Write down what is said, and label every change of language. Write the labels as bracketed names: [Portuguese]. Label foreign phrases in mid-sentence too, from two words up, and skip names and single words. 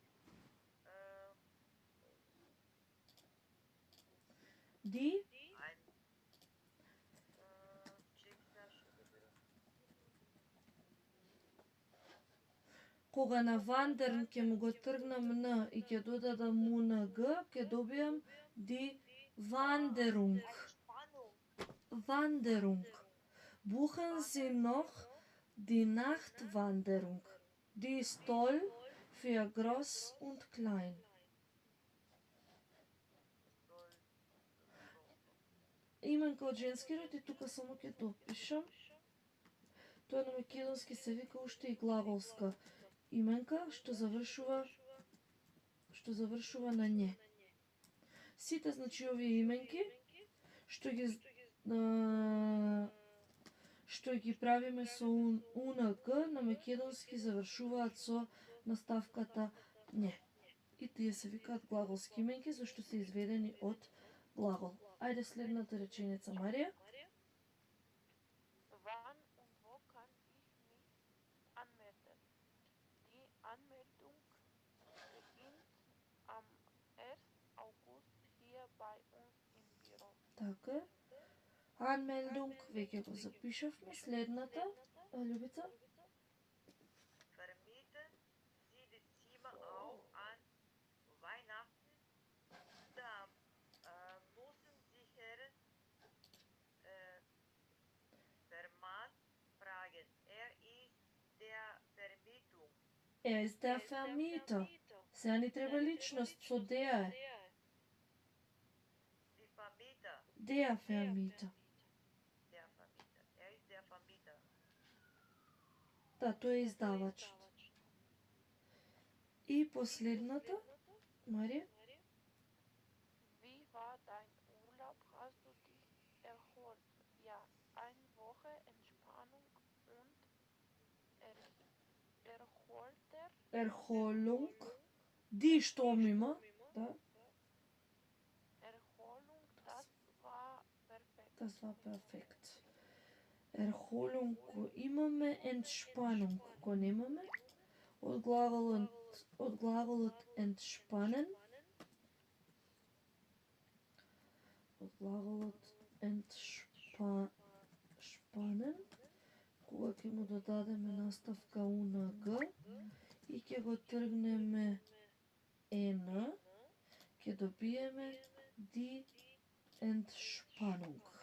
[German] Ди, [Macedonian] Ein. Чек сега што да бидам. кога на wandern ќе му го тргнам н и ќе додадам унг, ќе добиам [German] die Wanderung. Spannung. Wanderung. Buchen Sie noch die Nachtwanderung. Die ist toll für groß und klein. [Macedonian] Именка од женски род и тука само ќе допишам. Тоа на македонски се вика уште и глаголска именка што завршува на ње. Сите значи овие именки што ги правиме со унг на македонски завршуваат со наставката ње. И тие се викаат глаголски именки зашто се изведени од глагол. Ајде следната реченица, Марија. [German] Wann und wo kann ich mich anmelden? Die Anmeldung beginnt am 1. August hier bei uns im Büro. [Macedonian] Така е. Anmeldung, веќе го запишавме. Следната, Љубица. [German] Vermieten Sie die Zimmer auch an Weihnachten? Da müssen Sie Herrn Vermann fragen. Er ist der Vermietung. Is der Vermieter. [Macedonian] Сега ни треба личност со деа е. [German] Die Vermieter. Der Vermieter. Der Vermieter. Er ist der Vermieter. [Macedonian] Да, тој е издавач. И последната, Марија. [German] Wie war dein Urlaub? Hast du dich erholt? Ja, eine Woche Entspannung und Erholung. Die Sturm immer. Da. Erholung, das war perfekt. Das war perfekt. Erholung [Macedonian] го имаме, [German] Entspannung [Macedonian] го немаме. Од глаголот entspannen. Од глаголот entspannen. Кога ќе му додадеме наставка унг и ќе го тргнеме н, ќе добиеме [German] die Entspannung.